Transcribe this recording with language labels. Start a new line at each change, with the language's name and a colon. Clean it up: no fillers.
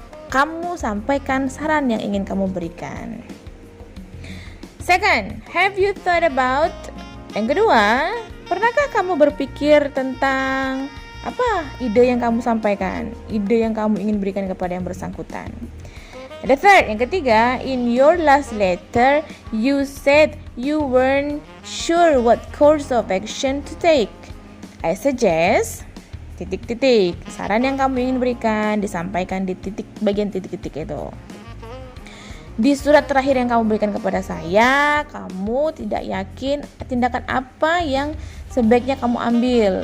Indonesian: Kamu sampaikan saran yang ingin kamu berikan.
English: Second, have you thought about?
Indonesian: Yang kedua, pernahkah kamu berpikir tentang apa ide yang kamu sampaikan, ide yang kamu ingin berikan kepada yang bersangkutan?
English: The third,
Indonesian: yang ketiga,
English: in your last letter, you said you weren't sure what course of action to take. I suggest titik-titik.
Indonesian: Saran yang kamu ingin berikan disampaikan di bagian titik-titik itu. Di surat terakhir yang kamu berikan kepada saya, kamu tidak yakin tindakan apa yang sebaiknya kamu ambil.